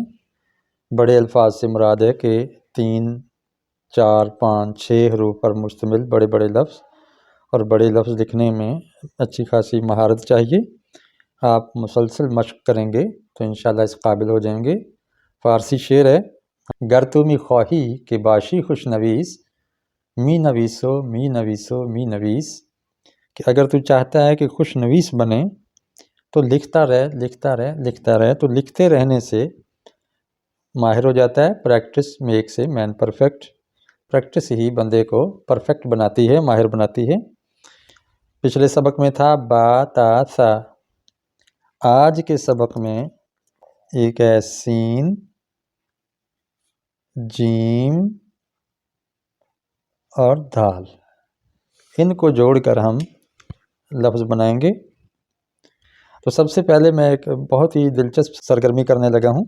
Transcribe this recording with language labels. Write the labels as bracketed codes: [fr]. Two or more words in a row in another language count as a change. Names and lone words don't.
[ur] بڑے الفاظ سے مراد ہے کہ 3، 4، 5، 6 حروف پر مشتمل بڑے بڑے لفظ، اور بڑے لفظ لکھنے میں اچھی خاصی مہارت چاہیے۔ آپ مسلسل مشق کریں گے تو انشاءاللہ اس قابل ہو جائیں گے۔ فارسی شعر ہے: [fa] گر تو می خواہی کہ باشی خوش نویس، می نویسو می نویسو می نویس، [ur] کہ اگر تو چاہتا ہے کہ خوش نویس بنے تو لکھتا رہ لکھتا رہ لکھتا رہ۔ تو لکھتے رہنے سے ماہر ہو جاتا ہے۔ [en] practice makes a man perfect. [ur] پریکٹس ہی بندے کو پرفیکٹ بناتی ہے، ماہر بناتی ہے۔ پچھلے سبق میں تھا با تا سا۔ آج کے سبق میں ایک ہے سین، جیم اور دال۔ ان کو جوڑ کر ہم لفظ بنائیں گے۔ تو سب سے پہلے میں ایک بہت ہی دلچسپ سرگرمی کرنے لگا ہوں۔